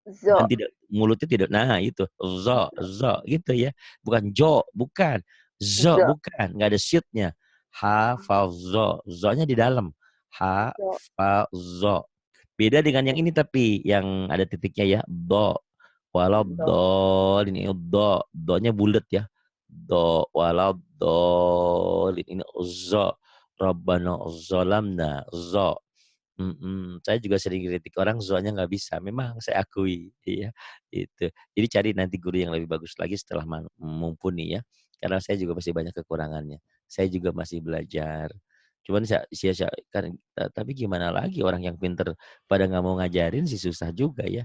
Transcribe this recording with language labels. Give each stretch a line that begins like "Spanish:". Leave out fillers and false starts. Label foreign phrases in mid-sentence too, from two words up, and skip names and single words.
Indonesian: Zo. Dan mulutnya tidak, nah itu, zo, gitu ya. Bukan jo, bukan. Zo, zo, bukan. Nggak ada syutnya. Hafazo, zo-nya di dalam. zo, Hafazo. Beda dengan yang ini tapi, yang ada titiknya ya, do. Walau do, do, ini do. Do-nya bulat ya. Do, walau do, ini zo.
Arabic: ربنا ظلمنا,
Indonesian: zo. Saya juga sering kritik orang zoanya nggak bisa. Memang saya akui, iya itu. Jadi cari nanti guru yang lebih bagus lagi setelah mumpuni ya. Karena saya juga masih banyak kekurangannya. Saya juga masih belajar. Cuman kan, tapi gimana lagi orang yang pinter pada nggak mau ngajarin sih susah juga ya.